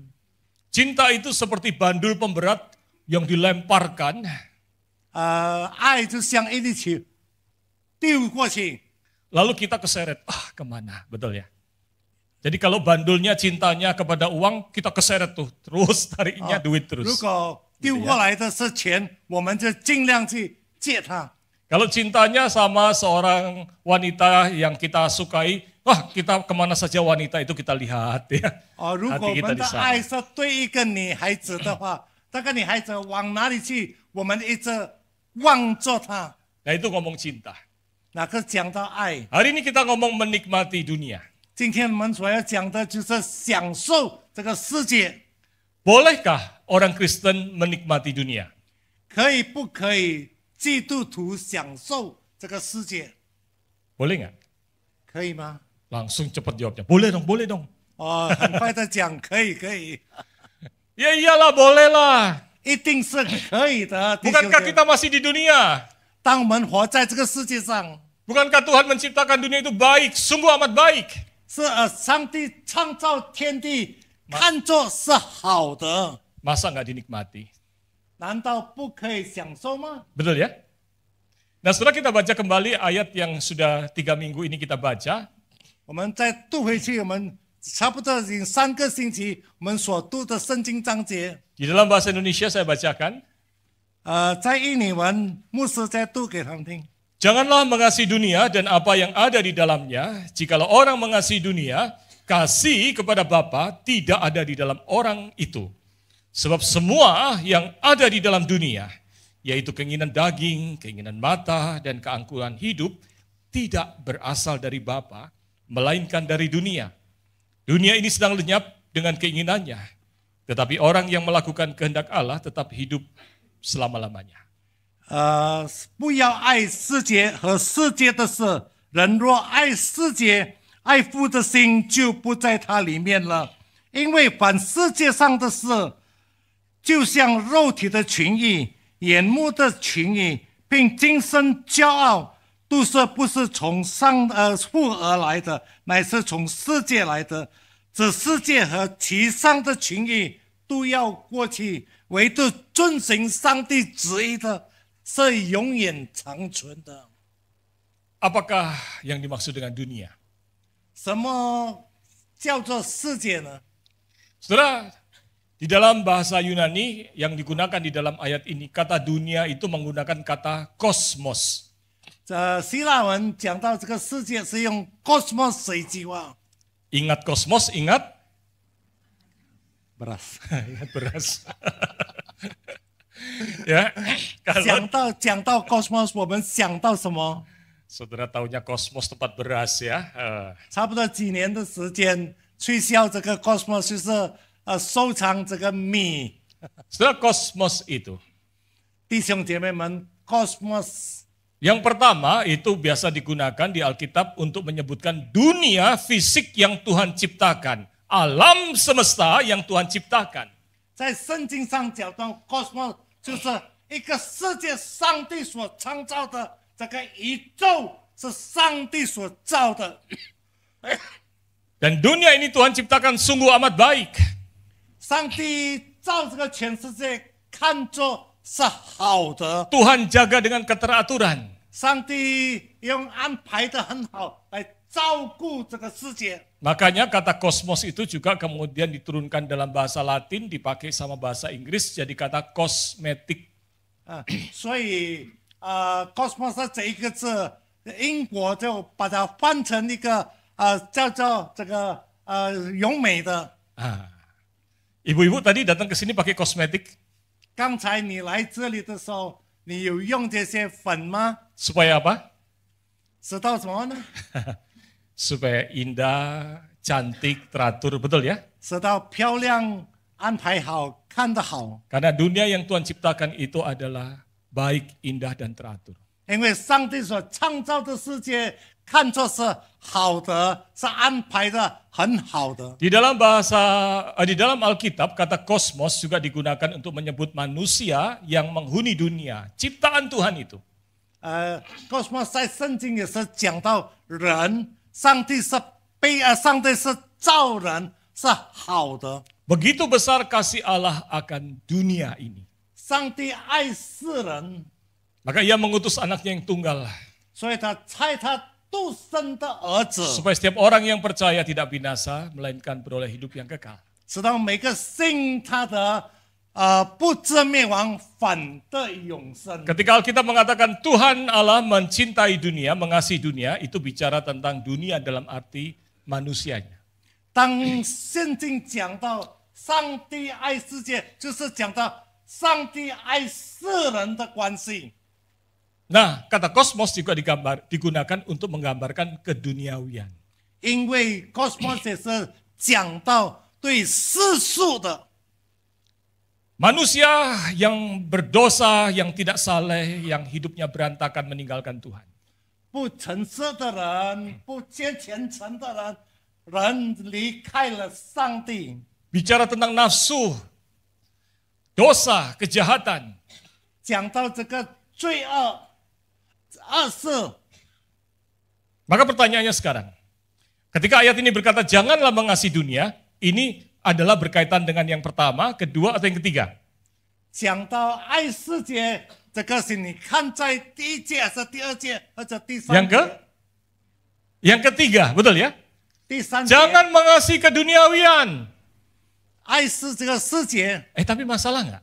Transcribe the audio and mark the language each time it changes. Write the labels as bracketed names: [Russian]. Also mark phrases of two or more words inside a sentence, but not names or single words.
[Indonesian] Cinta itu seperti bandul pemberat yang dilemparkan, [Chinese] 爱就像一粒球丢过去， [Indonesian] lalu kita keseret, kemana, betul ya? Jadi kalau bandulnya cintanya kepada uang, kita keseret tuh, terus tariknya duit [Chinese] 如 [Indonesian] terus. [Chinese] 果丢过来的是钱，我们就尽量去借它。 [Indonesian] Kalau cintanya sama seorang wanita yang kita sukai, kita kemana saja wanita itu kita lihat ya. [Chinese] 如果我 [Indonesian] Hati kita [Chinese] 们 [Indonesian] di [Chinese] 的爱 [Indonesian] sana. [Chinese] 是对一个女孩子的话，这个女孩子往哪里去，我们一直望着她。 [Indonesian] Nah itu ngomong cinta. [Chinese] 哪个讲到爱？ [Indonesian] Hari ini kita ngomong menikmati dunia. [Chinese] 今天我们所要讲的就是享受这个世界， [Indonesian] Bolehkah orang Kristen menikmati dunia? [Chinese] 可以不可以？基督徒享受这个世界， [Indonesian] Boleh nggak? [Chinese] 可以吗？ [Indonesian] Langsung cepat jawabnya. Boleh dong, boleh dong. [Chinese] 很快的讲，可以，可以， [Indonesian] Ya iyalah, boleh lah. [Chinese] 一定是可以的。弟兄 [Indonesian] Bukankah [Chinese] 姐妹 [Indonesian] kita masih di dunia? [Chinese] 当我们活在这个世界上， [Indonesian] Bukankah Tuhan menciptakan dunia itu baik, sungguh amat baik? [Chinese] 是上帝创造天地，看作是好的， [Indonesian] Masa nggak dinikmati? [Chinese] 难道不可以享受吗？ [Indonesian] Betul ya? Nah setelah kita baca kembali ayat yang sudah 3 minggu ini kita baca, [Chinese] 我们再读回去，我们差不多已经3个星期，我们所读的圣经章节， [Indonesian] di dalam bahasa Indonesia saya bacakan, [Chinese] 在印尼文牧师再读给他们听。 [Indonesian] Janganlah mengasihi dunia dan apa yang ada di dalamnya. Jikalau orang mengasihi dunia, kasih kepada Bapa tidak ada di dalam orang itu. Sebab semua yang ada di dalam dunia, yaitu keinginan daging, keinginan mata, dan keangkuhan hidup, tidak berasal dari Bapa, melainkan dari dunia. Dunia ini sedang lenyap dengan keinginannya, tetapi orang yang melakukan kehendak Allah tetap hidup selama-lamanya. [Chinese] 不要爱世界和世界的事。人若爱世界，爱父的心就不在他里面了。因为凡世界上的事， 就像肉体的情欲、眼目的情欲，并今生骄傲，都是不是从上父而来的，乃是从世界来的。这世界和其上的情欲都要过去，唯独遵行上帝旨意的是永远长存的。 [Indonesian] Apakah yang dimaksud dengan dunia? [Chinese] 什么叫做世界呢？ [Indonesian] Saudara, di dalam bahasa Yunani yang digunakan di dalam ayat ini, kata dunia itu menggunakan kata kosmos. [Chinese] 希腊文讲到这个世界是用 cosmos 这一句话。 [Indonesian] Ingat kosmos, ingat beras. ingat beras. Ya, kalau [Chinese] 讲到 cosmos， 我们想到什么？ [Indonesian] saudara tahunya kosmos tempat beras ya. [Chinese] 差不多几年的时间，吹销这个 cosmos 就是收藏这个米。 [Indonesian] Saudara, kosmos itu [Chinese] 弟兄姐妹们 ，cosmos [Indonesian] yang pertama itu biasa digunakan di Alkitab untuk menyebutkan dunia fisik yang Tuhan ciptakan, alam semesta yang Tuhan ciptakan. [Chinese] 在圣经上讲到 cosmos 就是一个世界，上帝所创造的。这个宇宙是上帝所造的， [Indonesian] Dan dunia ini Tuhan ciptakan sungguh amat baik. [Chinese] 上帝造这个全世界看作是好的， [Indonesian] Tuhan jaga dengan keteraturan. [Chinese] 上帝用安排的很好来照顾这个世界。 [Indonesian] Makanya kata kosmos itu juga kemudian diturunkan dalam bahasa Latin, dipakai sama bahasa Inggris jadi kata kosmetik. [Chinese] 所以cosmos 这一个字，英国就把它换成一个叫做这个永美的。 [Indonesian] Ibu-ibu tadi datang ke sini pakai kosmetik. [Chinese] 刚才你来这里的时候，你有用这些粉吗？ [Indonesian] Supaya apa? [Chinese] 知道什么呢？ [Indonesian] Supaya indah, cantik, teratur, betul ya? [Chinese] 知道漂亮、安排好、看得好。 [Indonesian] Karena dunia yang Tuhan ciptakan itu adalah baik, indah, dan teratur. [Chinese] 因为上帝所创造的世界看作是好的，是安排的很好的。 [Indonesian] Di dalam Alkitab kata kosmos juga digunakan untuk menyebut manusia yang menghuni dunia, ciptaan Tuhan itu. [Chinese] cosmos 在圣经也是讲到人，上帝是造人是好的。 [Indonesian] Begitu besar kasih Allah akan dunia ini. [Chinese] 上帝爱世人， [Indonesian] Maka ia mengutus anaknya yang tunggal. [Chinese] 所以他差他独生的儿子， [Indonesian] Supaya setiap orang yang percaya tidak binasa, melainkan beroleh hidup yang kekal. [Chinese] 直到每个信他的不至灭亡，反得永生。 [Indonesian] Ketika Alkitab mengatakan Tuhan Allah mencintai dunia, mengasihi dunia, itu bicara tentang dunia dalam arti manusianya. [Chinese] 当圣经讲到上帝爱世界，就是讲到上帝爱世人的关系。 [Indonesian] Nah, kata kosmos juga digunakan untuk menggambarkan keduniawian. [Chinese] 因为 cosmos 也是讲到对世俗的 [Indonesian] Manusia yang berdosa, yang tidak saleh, yang hidupnya berantakan meninggalkan Tuhan. [Chinese] 不诚实的人、不虔诚的人，人离开了上帝。 [Indonesian] Bicara tentang nafsu, dosa, kejahatan. [Chinese] 讲到这个罪恶、恶事， [Indonesian] Maka pertanyaannya sekarang, ketika ayat ini berkata janganlah mengasihi dunia, ini adalah berkaitan dengan yang pertama, kedua, atau yang ketiga? [Chinese] 讲到爱世界，这个是你看在第一节还是第二节或者第三节？ [Indonesian] Yang ketiga, betul ya? [Chinese] 第三节， [Indonesian] Jangan mengasihi keduniawian. [Chinese] 爱是这个世界， [Indonesian] Tapi masalah nggak?